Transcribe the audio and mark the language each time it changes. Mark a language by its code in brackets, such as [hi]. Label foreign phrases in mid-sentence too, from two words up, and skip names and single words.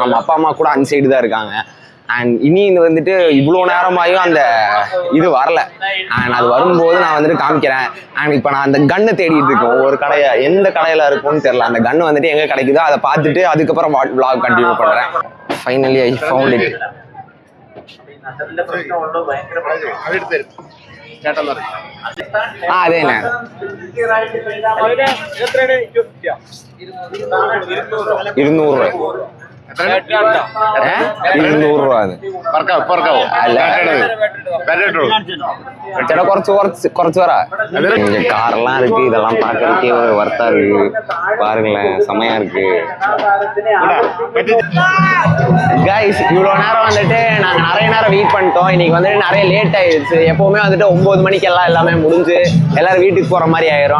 [ta] நம்ம அப்பா அம்மா கூட அந்த சைடு தான் இருக்காங்க. அண்ட் இனி இது வந்துட்டு இவ்வளோ நேரமாயும் அந்த இது வரல. அண்ட் அது வரும்போது நான் வந்துட்டு காமிக்கிறேன். அண்ட் இப்போ நான் அந்த கன்னை தேடிட்டு இருக்கேன். ஒவ்வொரு கடையை எந்த கடையில இருக்கும்னு தெரியல. அந்த கன்னு வந்துட்டு எங்க கிடைக்குதோ அதை பார்த்துட்டு அதுக்கப்புறம் [en] vlog continue [ta] பண்றேன். [en] Finally I found it. [ml] അതേനെ 200 രൂപ. 200 രൂപ ചേട്ടാ കുറച്ച് പറ. [ta] காரெல்லாம் இருக்கு, இதெல்லாம் பாக்குறதுக்கே ஒரு வர்த்தா இருக்கு. பாருங்களேன், செமையா இருக்கு. கைஸ், இவ்வளோ நேரம் வந்துட்டு நாங்கள் நிறைய நேரம் வெயிட் பண்ணிட்டோம். இன்னைக்கு வந்துட்டு நிறைய லேட் ஆயிடுச்சு. எப்பவுமே வந்துட்டு 9 மணிக்கு எல்லாமே முடிஞ்சு எல்லாரும் வீட்டுக்கு போற மாதிரி ஆயிரும்.